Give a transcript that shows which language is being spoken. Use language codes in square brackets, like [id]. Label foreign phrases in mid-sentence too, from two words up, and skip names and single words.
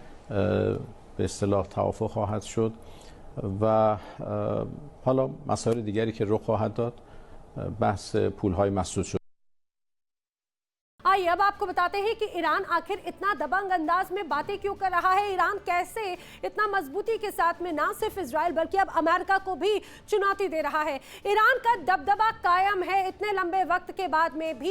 [fa] به اصطلاح توافق خواهد شد و حالا مسائل دیگری که رخ خواهد داد، بحث پولهای مسدود شده. [hi] आइए अब आपको बताते हैं कि ईरान आखिर इतना दबंग अंदाज में बातें क्यों कर रहा है। ईरान कैसे इतना मजबूती के साथ में ना सिर्फ इजराइल बल्कि अब अमेरिका को भी चुनौती दे रहा है। ईरान का दबदबा कायम है इतने लंबे वक्त के बाद में भी।